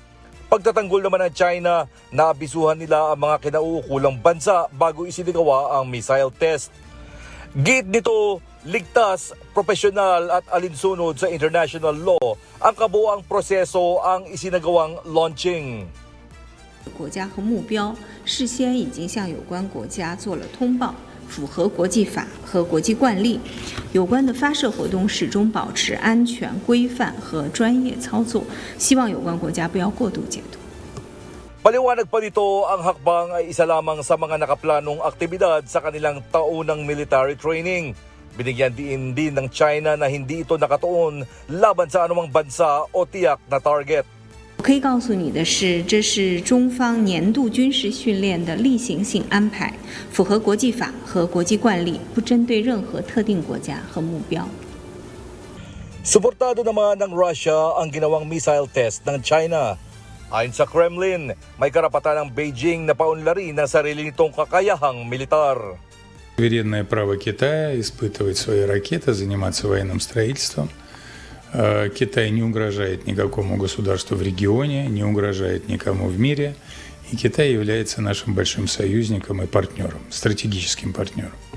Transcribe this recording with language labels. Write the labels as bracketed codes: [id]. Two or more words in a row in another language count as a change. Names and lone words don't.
[tl] Pagtatanggol naman ng China, naabisuhan nila ang mga kinauukulang bansa bago isinagawa ang [en] missile test. [tl] Git nito, ligtas, profesional at alinsunod sa [en] international law [tl] ang kabuuang proseso ang isinagawang launching. [zh] 国家和目标事先已经向有关国家做了通报，符合国际法和国际惯例。有关的发射活动始终保持安全、规范和专业操作，希望有关国家不要过度解读。 [tl] Paliwanag pa nito, ang hakbang ay isa lamang sa mga nakaplanong aktibidad sa kanilang taunang [en] military training. [tl] Binigyan din ng China na hindi ito nakatuon laban sa anumang bansa o tiyak na target. [zh] 我可以告诉你的是，这是中方年度军事训练的例行性安排，符合国际法和国际惯例，不针对任何特定国家和目标。 [tl] Suportado naman ng Russia ang ginawang [en] missile test [tl] ng China. Ayon sa Kremlin, may karapatan ng Beijing na paunlarin ang sarili nitong kakayahang militar. [ru] Суверенное право Китая испытывать свои ракеты, заниматься военным строительством. Китай не угрожает никакому государству в регионе, не угрожает никому в мире. И Китай является нашим большим союзником и партнером, стратегическим партнером.